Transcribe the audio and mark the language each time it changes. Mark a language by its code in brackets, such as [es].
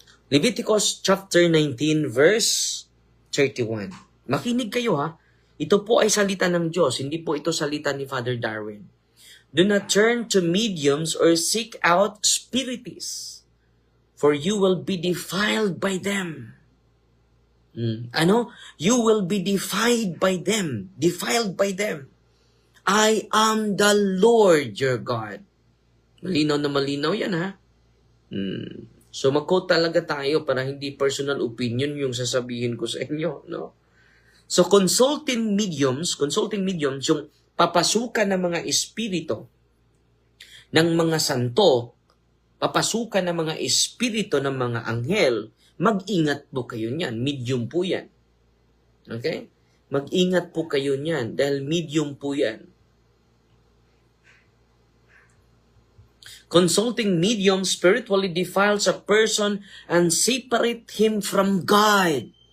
[en] Leviticus chapter 19 verse 31. [tl] Makinig kayo ha. Ito po ay salita ng Diyos, hindi po ito salita ni Father Darwin. [en] Do not turn to mediums or seek out spiritists, for you will be defiled by them. You will be defiled by them. Defiled by them. I am the Lord your God. [tl] Malinaw na malinaw yan ha. So mag-quote talaga tayo para hindi personal opinion yung sasabihin ko sa inyo, no? So consulting mediums, yung papasukan ng mga espiritu ng mga santo, papasukan ng mga espiritu ng mga anghel, mag-ingat po kayo niyan. Medium po yan. Okay? Mag-ingat po kayo niyan dahil medium po yan. [en] Consulting medium spiritually defiles a person and separate him from God.